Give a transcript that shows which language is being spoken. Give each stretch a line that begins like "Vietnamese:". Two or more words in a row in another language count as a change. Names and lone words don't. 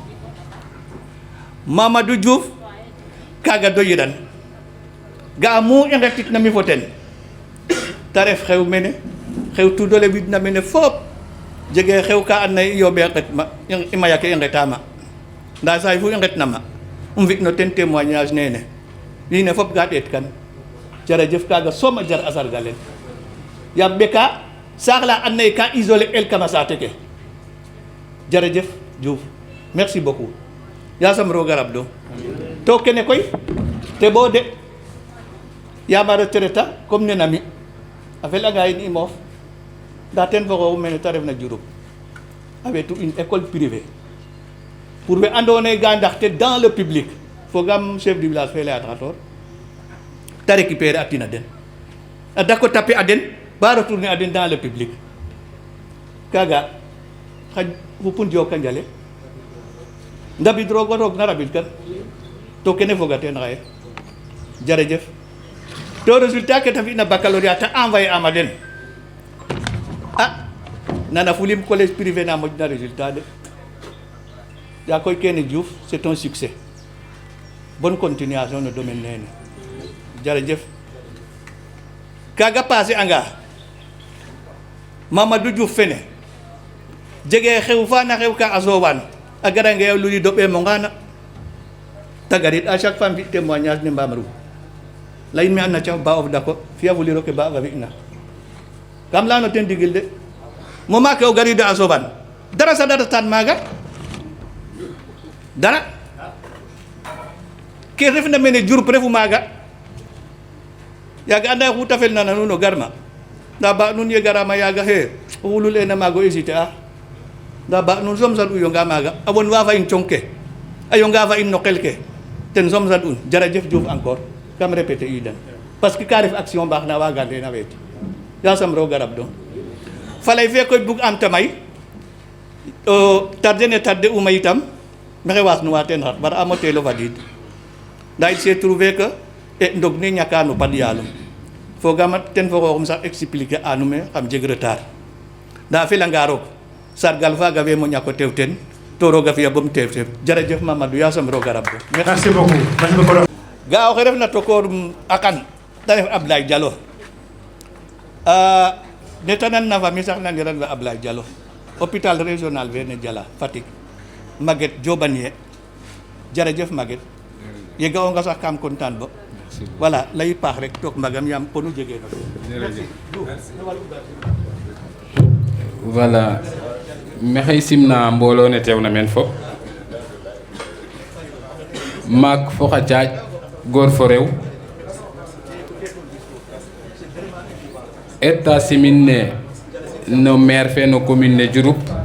Serer: Mamadou Diouf kaaga doyiran ga mu i ngetit na mi fo ten ta ref xew mene xew tudole wid na mene fop jege xew ka and naye i yooɓe nget ma i maya ke i ngetama nda saay fu i nget na ma um fi no ten témoignage nene wiin we fop ga ɗeet kan jerejef kaga soom a jar a sargalen yaam ɓeka saax la and naye ka isoler el kama saate ke jerejef Diouf
French: merci beaucoup
Serer: yasam roga rab do to kene koy te bo de yaama retraita comme nena mi a felanga in i moof nda ten fo xooxum mene te refna Diouroup a wetu
French: une école privée pour
Serer: we andoona yee ga ndaxte
French: dans le public
Serer: fogam
French: chef du village
Serer: fe laya xator te récupérer a tina den a dako taper a den ba
French: retourner à dans le public
Serer: kaga xaj fupun joka njale ndabid roog roog na rabid kan to kene foga teen xaye jarejef to résultat ke ta fi'na baccalauréat ta envoyé ama den nana fulim
French: collège privé
Serer: na moƴna résultat de ya koy kene Diouf
French: c'est un succès bonne continuation
Serer: no domaine nene jarejef kaga passé anga Mamadou Diouf fene jege xew fa na xew ka asowan a garange yow luli doɓe mo ngana ta garit
French: à chaque fois
Serer: mbi témoignage ne mbamru layin me anna caw ba of dako fiya fuliro ke ba fa fi'na kam lano ten digil de moment ke o garida a soban dara saɗatatan maaga dara ke refna mene Diouroup refu maaga yaga anda xu ta felna na nuun o garma nda ba nuun ye garama yaga xe o xulul ena maaga o hésiter a nda ba nuun som sad u yonga maaga a won wa fa in cong ke a yonga fa in no qel ke ten som sad un jarajef Diouf encore kam répéter idan
French: parce que
Serer: ka ref action mbaax na waga ndena weet yasam roga rab do falay fe koy bug am tamay tarde ne tarde uma itam maxey wasnuwa teen xar bar amo telo fadiid nda
French: il s'est trouvé que
Serer: ndog ne ñaka no pad yalum fogam ten fo xooxum sax expliquer anume xam jeg retard nda a felanga roog sargal faga we mo ñako tew ten to roga fiya bom tew tew jarajef Mamadou yasam roga rab
French: merci beaucoup
Serer: ga o xe refna tokorum akan te ref Ablaye Diallo neta nan na famille sax nangiran we Ablaye Diallo
French: hôpital régional
Serer: fene Jala Fatick Maguette Diobanier jarajef Maguette ye ga'onga sax kam content bo voilà lay paax rek took mbagam yaam ponu jege no voilà maxey simna mbooloo ne teewna meen fop maak fo xa caaj góor fo rew eta simin ne no maire fe no commune ne Diouroup